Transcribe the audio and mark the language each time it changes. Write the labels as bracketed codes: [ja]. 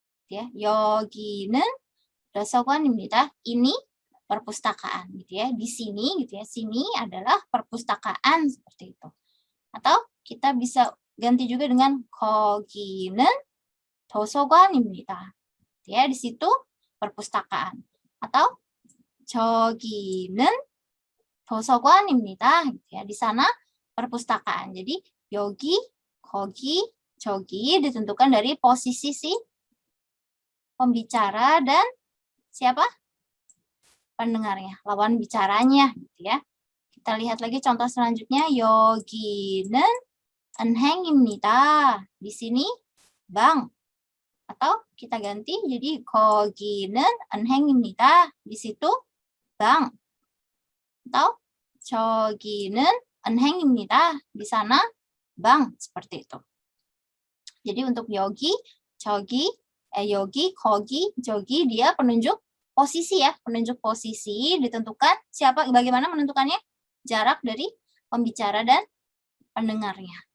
[ko] Ya, 여기는 도서관입니다. [id] Ini perpustakaan gitu ya. Di sini gitu ya. Sini adalah perpustakaan seperti itu. Atau kita bisa ganti juga dengan [ko] 거기는 도서관입니다. [id] Ya, di situ perpustakaan. [ko] Atau 저기는 도서관입니다. [id] Gitu ya. Di sana perpustakaan. Jadi yogi, kogi, jogi ditentukan dari posisi si pembicara dan siapa? Pendengarnya, lawan bicaranya gitu ya. Kita lihat lagi contoh selanjutnya. [ko] 여기는 은행입니다. [id] Di sini bank. Atau kita ganti jadi [ko] 거기는 은행입니다. [id] Di situ bank. [ko] Atau 저기는 은행입니다. [id] Di sana bank seperti itu. Jadi untuk yogi, jogi, yogi, kogi, jogi dia penunjuk posisi ya, penunjuk posisi ditentukan siapa bagaimana menentukannya? Jarak dari pembicara dan pendengarnya.